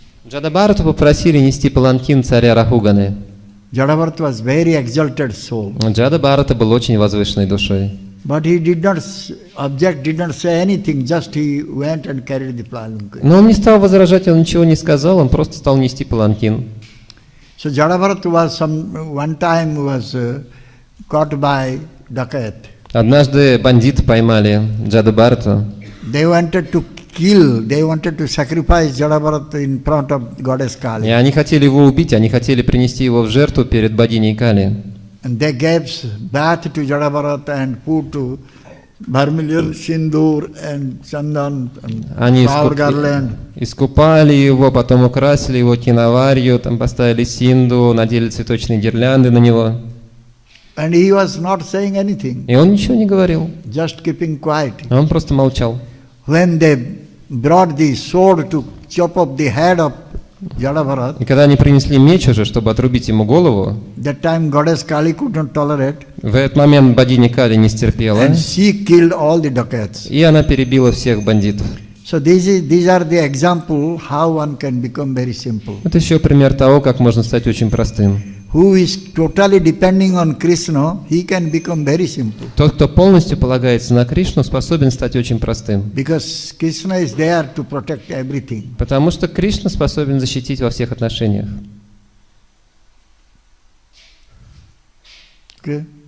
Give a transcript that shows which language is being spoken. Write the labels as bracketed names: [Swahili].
[Russian] Джадабхарату попросили нести паланкин царя Рахуганы. [English] Jadabharat was very exalted soul. [Russian] Джадабхарата был очень возвышенной душой. [English] But he did not object, did not say anything, just he went and carried the palanquin. [Russian] Но он не стал возражать, он ничего не сказал, он просто стал нести паланкин. [English] So Jadabharat was one time was caught by dacoit. [Russian] Однажды бандиты поймали Джадабхарату. [English] They wanted to kill, they wanted to sacrifice Jadabharat in front of goddess Kali. [Russian] И они хотели его убить, они хотели принести его в жертву перед богиней Кали. [English] And they gave bath to Jadabharat and put to vermilion, sindoor and chandan and flower garland. [Russian] Искупали его, потом украсили его киноварью, там поставили синду, надели цветочные гирлянды на него. [English] And he was not saying anything. [Russian] И он ничего не говорил. [English] Just keeping quiet. [Russian] Он просто молчал. [English] When they brought the sword to chop off the head of Jadabharat, [Russian] и когда они принесли меч уже, чтобы отрубить ему голову, [English] that time goddess Kali could not tolerate. [Russian] В этот момент богиня Кали не стерпела. [English] And she killed all the dacoits. [Russian] И она перебила всех бандитов. [English] So these are the example how one can become very simple. [Russian] Это еще пример того, как можно стать очень простым. [English] Who is totally depending on Krishna, he can become very simple. [Russian] Тот, кто полностью полагается на Кришну, способен стать очень простым. [English] Because Krishna is there to protect everything. [Russian] Потому что Кришна способен защитить во всех отношениях. [English] Okay?